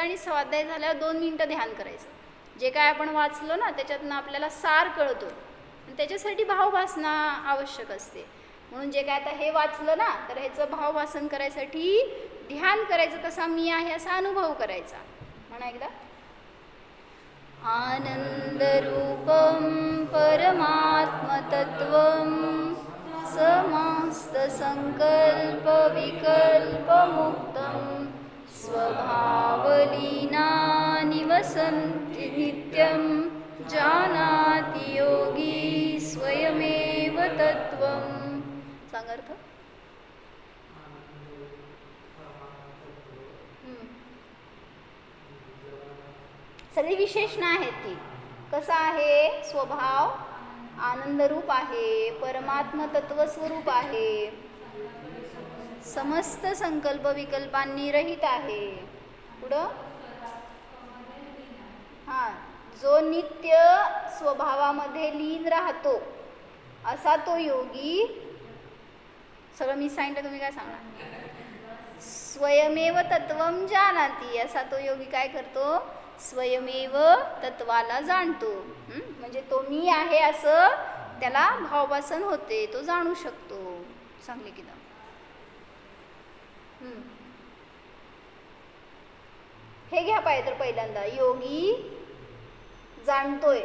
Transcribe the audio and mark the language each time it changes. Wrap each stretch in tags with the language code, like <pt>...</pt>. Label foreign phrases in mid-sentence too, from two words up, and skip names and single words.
<mr>आणि स्वाध्याय झाल्यावर 2 मिनटं ध्यान करायचं. जे काय आपण वाचलो ना त्याच्यातनं आपल्याला सार कळतो, आणि त्याच्यासाठी भावभासना आवश्यक असते. म्हणून जे काय आता हे वाचलं ना, तर ह्याचं भावभासन करायसाठी ध्यान करायचं, तसा मी आहे असा अनुभव करायचा. म्हणा एकदा,</mr> <sa>आनंदरूपं परमात्मतत्त्वं समस्तसङ्कल्पविकल्पमुक्तं स्वभावलीना निवसन्ति नित्यं जानाति योगी स्वयमेव तत्त्वं.</sa> <mr>सांग अर्थ. सगळी विशेषणं आहेत ती. कसं आहे, स्वभाव आनंदरूप आहे, परमात्म तत्वस्वरूप आहे, समस्त संकल्प विकल्पांनी रहित आहे. पुढं, हां, जो नित्य स्वभावामध्ये लीन राहतो असा तो योगी. सगळं मी सांगितलं, तुम्ही काय सांगणार?</mr> <sa>स्वयमेव तत्वं जानाति,</sa> <mr>असा तो योगी काय करतो, स्वयमेव तत्वाला जाणतो. म्हणजे तो मी आहे असं त्याला भावभासन होते, तो जाणू शकतो. सांगले की हे घ्या पाहिजे तर पहिल्यांदा, योगी जाणतोय.</mr>